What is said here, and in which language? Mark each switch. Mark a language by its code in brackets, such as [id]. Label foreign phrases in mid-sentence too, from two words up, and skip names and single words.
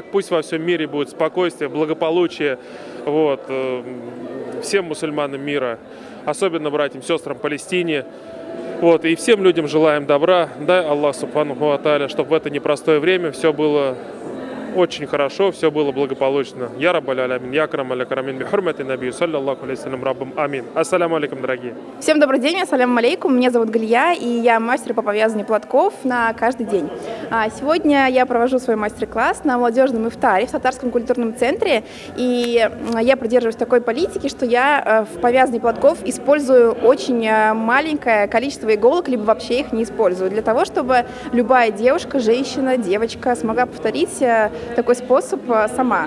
[ru] Пусть во всем мире будет спокойствие, благополучие. Вот, всем мусульманам мира, особенно братьям, сестрам Палестине. Вот, и всем людям желаем добра. Дай Аллах [ar] سبحانه وتعالى, [ru] чтобы в это непростое время все было очень хорошо, все было благополучно. [ar] يا رب العالمين يا أكرم الأكرمين بحرمة النبي صلى الله عليه وسلم ربنا آمين. السلام عليكم, [ru] дорогие. Всем добрый день, [ar] السلام عليكم. [ru] Меня зовут Галия, и я мастер по повязыванию платков на каждый день. Сегодня я провожу свой мастер-класс на молодежном ифтаре в Татарском культурном центре. И я придерживаюсь такой политики, что я в повязывании платков использую очень маленькое количество иголок, либо вообще их не использую, для того, чтобы любая девушка, женщина, девочка смогла повторить такой способ сама.